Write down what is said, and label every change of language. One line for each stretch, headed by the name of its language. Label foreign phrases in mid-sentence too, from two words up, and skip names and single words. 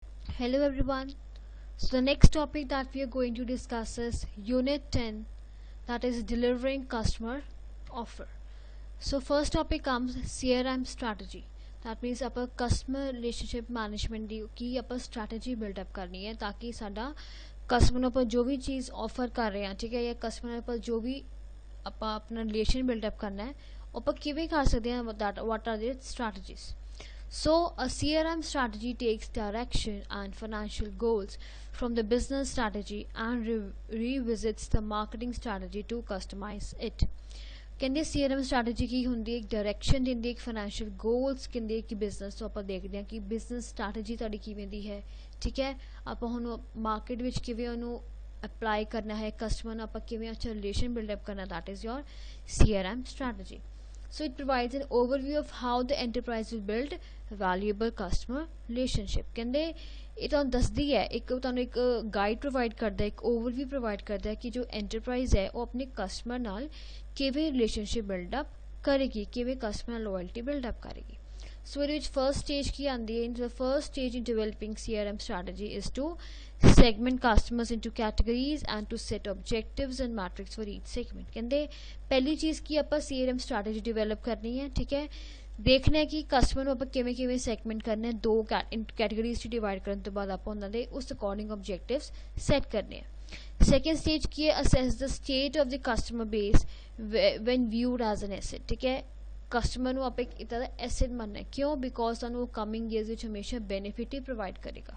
English: Hello everyone. So the next topic that we are going to discuss is Unit 10, that is delivering customer offer. So first topic comes CRM strategy. That means
Punjabi: ਆਪਾਂ
English: customer relationship management
Punjabi: ਦੀ ਕੀ ਆਪਾਂ strategy
English: build up
Punjabi: ਕਰਨੀ ਹੈ ਤਾਂ ਕਿ ਸਾਡਾ ਕਸਟਮਰ ਨੂੰ ਆਪਾਂ ਜੋ ਵੀ ਚੀਜ਼ ਆਫਰ ਕਰ ਰਹੇ ਹਾਂ ਠੀਕ ਹੈ ਜਾਂ ਕਸਟਮਰ ਨਾਲ ਆਪਾਂ ਜੋ ਵੀ ਆਪਾਂ ਆਪਣਾ
English: relation build up
Punjabi: ਕਰਨਾ ਹੈ ਉਹ ਆਪਾਂ ਕਿਵੇਂ ਕਰ ਸਕਦੇ ਹਾਂ
English: what are the strategies. So, a CRM strategy takes direction and financial goals from the business strategy and revisits the marketing strategy to customize it.
Punjabi: ਕਹਿੰਦੇ
English: CRM strategy
Punjabi: ਕੀ ਹੁੰਦੀ ਹੈ, ਇੱਕ ਡਾਇਰੈਕਸ਼ਨ ਦਿੰਦੀ ਹੈ, ਇੱਕ
English: financial goals
Punjabi: ਕਹਿੰਦੇ ਕਿ ਬਿਜ਼ਨਸ ਤੋਂ ਆਪਾਂ ਦੇਖਦੇ ਹਾਂ ਕਿ
English: business strategy
Punjabi: ਤੁਹਾਡੀ ਕਿਵੇਂ ਦੀ ਹੈ ਠੀਕ ਹੈ। ਆਪਾਂ ਹੁਣ ਮਾਰਕੀਟ ਵਿੱਚ ਕਿਵੇਂ ਉਹਨੂੰ ਅਪਲਾਈ ਕਰਨਾ ਹੈ, ਕਸਟਮਰ ਨਾਲ ਆਪਾਂ ਕਿਵੇਂ ਅੱਛਾ
English: relation buildup
Punjabi: ਕਰਨਾ,
English: that is your CRM strategy. So it provides an overview of how the enterprise will build valuable customer relationship.
Punjabi: ਕਹਿੰਦੇ ਇਹ ਤੁਹਾਨੂੰ ਦੱਸਦੀ ਹੈ, ਇੱਕ ਤੁਹਾਨੂੰ ਇੱਕ
English: guide provide
Punjabi: ਕਰਦਾ ਹੈ, ਇੱਕ
English: overview provide
Punjabi: ਕਰਦਾ ਹੈ ਕਿ ਜੋ ਐਂਟਰਪ੍ਰਾਈਜ਼ ਹੈ ਉਹ ਆਪਣੇ ਕਸਟਮਰ ਨਾਲ ਕਿਵੇਂ
English: relationship buildup
Punjabi: ਕਰੇਗੀ, ਕਿਵੇਂ ਕਸਟਮਰ ਨਾਲ
English: loyalty buildup
Punjabi: ਕਰੇਗੀ। So ਇਹਦੇ ਵਿੱਚ
English: first stage
Punjabi: ਕੀ ਆਉਂਦੀ ਹੈ,
English: the first stage in developing CRM strategy is to segment customers into categories and to set objectives and metrics for each segment.
Punjabi: ਕਹਿੰਦੇ ਪਹਿਲੀ ਚੀਜ਼ ਕੀ ਆਪਾਂ
English: CRM strategy develop
Punjabi: ਕਰਨੀ ਹੈ ਠੀਕ ਹੈ, ਦੇਖਣਾ ਹੈ ਕਿ ਕਸਟਮਰ ਨੂੰ ਆਪਾਂ ਕਿਵੇਂ ਕਿਵੇਂ ਸੈਗਮੈਂਟ ਕਰਨਾ ਹੈ, ਦੋ ਕੈਟੇਗਰੀਜ਼ 'ਚ ਡਿਵਾਈਡ ਕਰਨ ਤੋਂ ਬਾਅਦ ਆਪਾਂ ਉਹਨਾਂ ਦੇ ਉਸ
English: according objectives set
Punjabi: ਕਰਨੇ ਆ।
English: second stage
Punjabi: ਕੀ ਹੈ,
English: assess the state of the customer base when viewed as an asset
Punjabi: ਠੀਕ ਹੈ। ਕਸਟਮਰ ਨੂੰ ਆਪਾਂ ਇੱਕ ਇੱਦਾਂ ਦਾ ਐਸੈਟ ਮੰਨਣਾ ਹੈ, ਕਿਉਂ? ਬਿਕੋਜ਼ ਤੁਹਾਨੂੰ ਉਹ
English: coming years
Punjabi: ਵਿੱਚ ਹਮੇਸ਼ਾ ਬੈਨੀਫਿਟ ਹੀ ਪ੍ਰੋਵਾਈਡ ਕਰੇਗਾ।